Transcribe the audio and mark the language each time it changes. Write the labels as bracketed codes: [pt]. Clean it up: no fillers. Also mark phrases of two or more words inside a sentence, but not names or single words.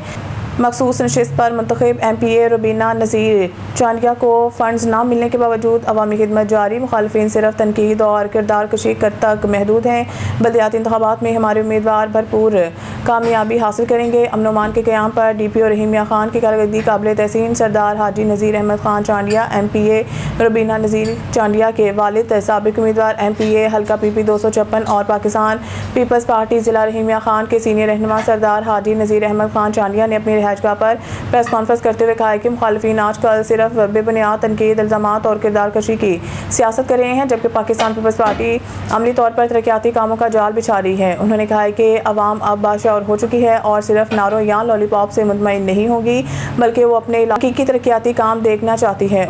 [ur] مخصوص نشست پر منتخب MPA روبینہ نذیر چانڈیا کو فنڈز نہ ملنے کے باوجود عوامی خدمت جاری، مخالفین صرف تنقید اور کردار کشی تک محدود ہیں. بلدیاتی انتخابات میں ہمارے امیدوار بھرپور کامیابی حاصل کریں گے. امن کے قیام پر DPO رحیمیہ خان کی کارکردگی قابل تحسین. سردار حاجی نذیر احمد خان چانڈیا MPA روبینہ نذیر چانڈیا کے والد سابق امیدوار MPA حلقہ PP 256 اور پاکستان پیپلز پارٹی ضلع رحیمیہ خان کے سینئر رہنما سردار حاجی نذیر احمد خان چانڈیا نے اپنی رہائش گاہ پر [en] press conference [ur] کرتے ہوئے کہا کہ مخالفین آج کل صرف بے بنیاد تنقید، الزامات اور کردار کشی کی سیاست کر رہے ہیں، جبکہ پاکستان پیپلز پارٹی عملی طور پر ترقیاتی کاموں کا جال بچھا رہی ہے. انہوں نے کہا کہ عوام اب باشعور ہو چکی ہے اور صرف نعروں یا لالی پاپ سے مطمئن نہیں ہوگی، بلکہ وہ اپنے علاقے کی ترقیاتی کام دیکھنا چاہتی ہے.